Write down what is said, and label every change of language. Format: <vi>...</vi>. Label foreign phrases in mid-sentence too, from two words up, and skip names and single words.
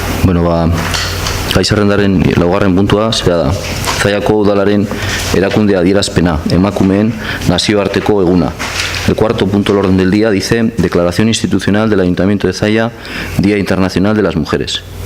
<eu>Bueno, gai zerrendaren laugarren puntua zera da. Zallako udalaren erakunde adierazpena, emakumeen nazioarteko eguna.</eu> <es>El cuarto punto del orden del día dice Declaración institucional del Ayuntamiento de Zalla, Día Internacional de las Mujeres.</es>